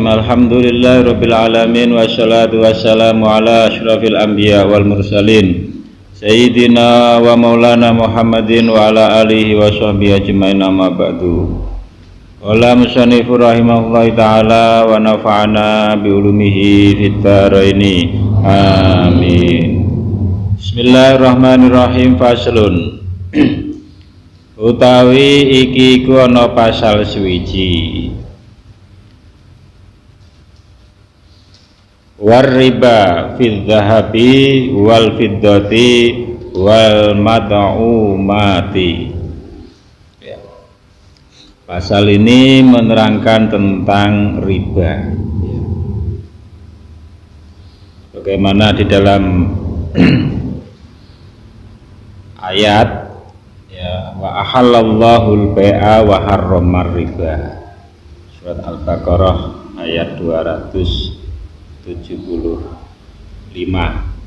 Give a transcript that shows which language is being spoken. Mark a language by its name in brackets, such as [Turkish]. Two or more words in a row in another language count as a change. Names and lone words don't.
[Arabic] الحمد لله رب العالمين. والصلاة والسلام على أشرف الأنبياء والمرسلين سيدنا ومولانا محمد وعلى آله وصحبه أجمعين، أما بعد. قال المصنف رحمه الله تعالى ونفعنا بعلومه في الدارين. آمين. بسم الله الرحمن الرحيم. فصل [Javanese] utawi iki iku ana pasal suwiji. [Arabic] والربا في الذهب والفضة والمطعومات. [Indonesian] Ya. Pasal ini menerangkan tentang riba. Ya. Bagaimana di dalam ayat ya, [Arabic] وأحل الله البيع وحرم الربا, [Indonesian] surat Al-Baqarah ayat 275.